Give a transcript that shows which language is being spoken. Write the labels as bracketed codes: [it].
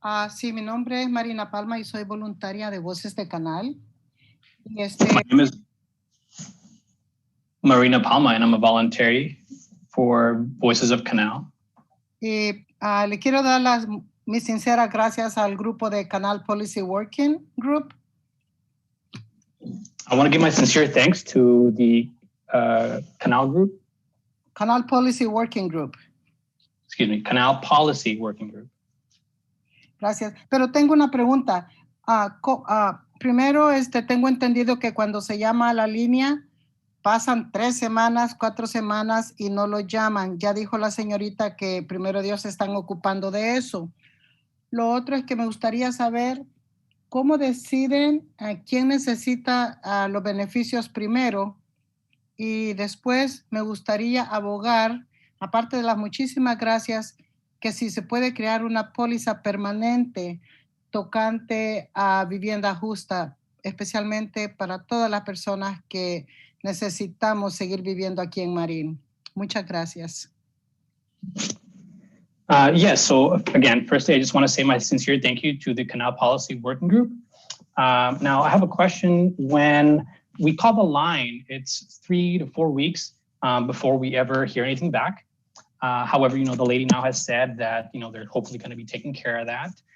[es] Sí, mi nombre es Marina Palma y soy voluntaria de Voces de Canal. [en] My name is Marina Palma and I'm a voluntary for Voices of Canal. [es] Y le quiero dar mis sinceras gracias al grupo de Canal Policy Working Group. [en] I want to give my sincere thanks to the Canal Group. Canal Policy Working Group. Excuse me, Canal Policy Working Group. [es] Gracias. Pero tengo una pregunta. Primero, tengo entendido que cuando se llama a la línea, pasan 3 semanas, 4 semanas y no lo llaman. Ya dijo la señorita que primero Dios se están ocupando de eso. Lo otro es que me gustaría saber cómo deciden quién necesita los beneficios primero, y después me gustaría abogar, aparte de las muchísimas gracias, que si se puede crear una póliza permanente tocante a vivienda justa, especialmente para todas las personas que necesitamos seguir viviendo aquí en Marin. Muchas gracias. [en] Yes, so again, firstly, I just want to say my sincere thank you to the Canal Policy Working Group. Now, I have a question. When we call the line. It's 3 to 4 weeks before we ever hear anything back. However, the lady now has said that, they're hopefully going to be taking care of that.